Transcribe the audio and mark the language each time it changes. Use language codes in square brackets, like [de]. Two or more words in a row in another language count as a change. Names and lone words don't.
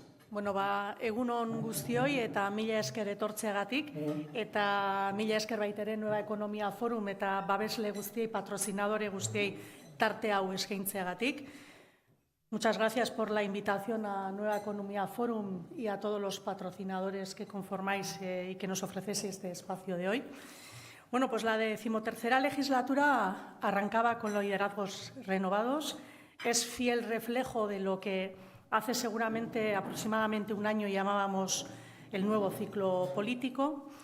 [eu] Egunon guztioi eta mila esker etortzeagatik eta mila esker baitere Nueva Economía Forum eta babesle guztiei, patrocinadore guztiei tarte hau eskaintzeagatik. [es] Muchas gracias por la invitación a Nueva Economía Forum y a todos los patrocinadores que conformáis y que nos ofrecéis este espacio de hoy. Bueno, pues la 13ª legislatura arrancaba con los liderazgos renovados. Es fiel reflejo de lo que hace seguramente aproximadamente un año llamábamos el nuevo ciclo político.